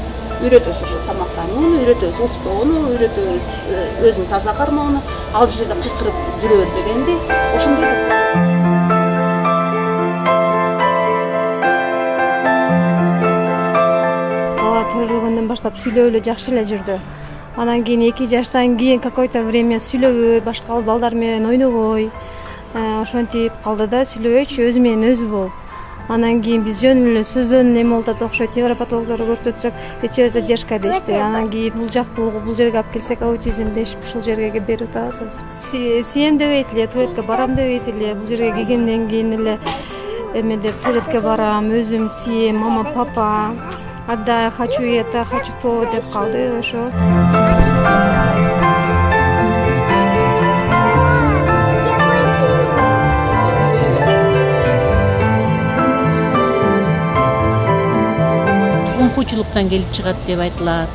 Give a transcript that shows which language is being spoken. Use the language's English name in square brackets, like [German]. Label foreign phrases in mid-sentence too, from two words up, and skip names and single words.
[Kyrgyz] Үйрөтөбүз ошо тамактанууну, үйрөтөбүз уктоону, үйрөтөбүз өзүн таза кармоону, ал жерде кыйкырып жүрө бербегенди, ошондой. Бала төрөлгөндөн баштап сүйлөп эле жакшы эле жүрдү. Анан кийин 2 жаштан кийин [Russian] какой-то время [Kyrgyz] сүйлөбөй, башка балдар менен ойнобой, ошентип калды да, сүйлөбөйчү, өзү менен өзү болуп. Анан кийин биз жөн эле сөздөн эме болуп атат, окшойт, невропатологдорго көрсөтсөк, [Russian] речевая задержка [Kyrgyz] дешти. Анан кийин бул жактуулугу, бул жерге алып келсек аутизм дешип, ушул жерге берип атабыз азыр. Сием дебейт эле, туалетке барам дебейт эле, бул жерге келгенден кийин эле эме деп туалетке барам, өзүм сием, [Russian] мама, папа, отдай, хочу это, хочу то [Kyrgyz] деп калды ошо. Коңкучулуктан келип чыгат деп айтылат.